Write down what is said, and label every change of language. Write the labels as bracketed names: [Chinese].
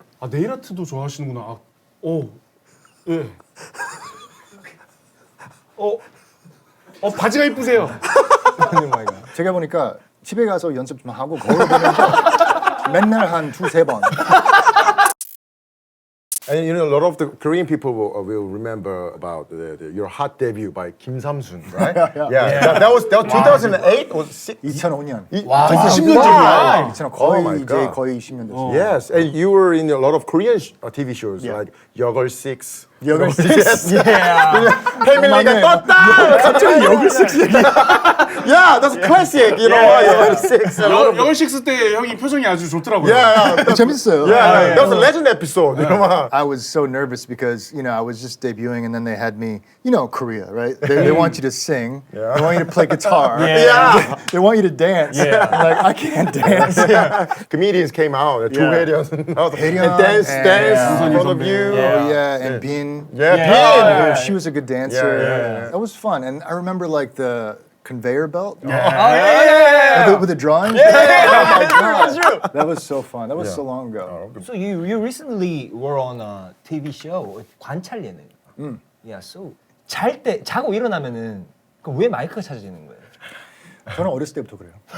[Korean] 네일 아트도 좋아하시는구나. 예. 바지가 이쁘세요. 제가 보니까 집에 가서 연습 좀 하고 거울 보면서 맨날 한 2-3번. [English] And you know, a lot of the Korean people will remember about your hot debut by Kim Samsun, right? Yeah. That was 2008 or [Korean] 2005년. 와, 10년 전이야. 2000년 [English] Oh my [Korean] 이제 [English] God. [Korean] 거의 10년 됐어요. [English] Yes, and you were in a lot of Korean TV shows like Yeogal 6. Yeogal 6. [Korean] 패밀리가 떴다. 갑자기 Yeogal 6 얘기. [English] Yeah, that's classic. You know, Yeogal 6. 영월 식스 때 형이 표정이 아주 좋더라고요. Yeah. 재밌어요. Yeah, that was a legend episode. You know, I was so nervous because, I was just debuting and then they had me, Korea, right? They want you to sing. They want you to play guitar. Yeah. They want you to dance. I'm like, I can't dance. comedians came out. 조혜련 [Korean] 혜련 [English] and dance in front of you. And Bin. Yeah, She was a good dancer. Yeah. That was fun. And I remember like the conveyor belt. yeah. With the drawings. That's true. That was so fun. That was so long ago. So you recently were on a TV show [Korean] 관찰 예능. Yeah, so 자고 일어나면은 그럼 왜 마이크가 찾아지는 거예요? 저는 어렸을 때부터 그래요.